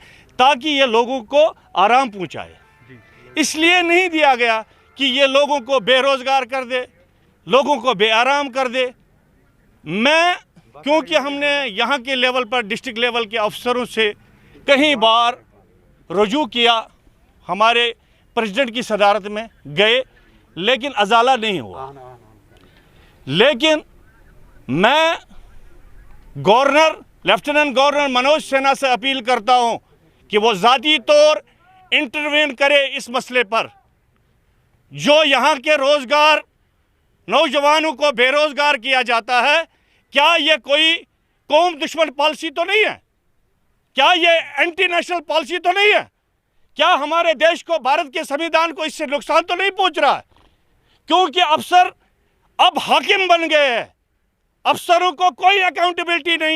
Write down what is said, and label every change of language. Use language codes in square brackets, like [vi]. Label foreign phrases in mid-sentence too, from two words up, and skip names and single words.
[ur] تاکہ یہ لوگوں کو آرام پہنچائے اس لیے نہیں دیا گیا کہ یہ لوگوں کو بے روزگار کر دے لوگوں کو بے آرام کر دے میں کیونکہ ہم نے یہاں کے لیول پر [en] district level [ur] کے افسروں سے کئی بار رجوع کیا ہمارے پریزیڈنٹ کی صدارت میں گئے لیکن ازالہ نہیں ہوا لیکن میں گورنر لیفٹیننٹ گورنر منوج سنہا سے اپیل کرتا ہوں کہ وہ ذاتی طور انٹروین کرے اس مسئلے پر جو یہاں کے روزگار نوجوانوں کو بے روزگار کیا جاتا ہے کیا یہ کوئی قوم دشمن پالیسی تو نہیں ہے کیا یہ [en] anti national policy [ur] تو نہیں ہے کیا ہمارے دیش کو بھارت کے سمویدھان کو اس سے نقصان تو نہیں پہنچ رہا ہے کیونکہ افسر اب حاکم بن گئے ہیں افسروں کو کوئی اکاؤنٹیبلٹی نہیں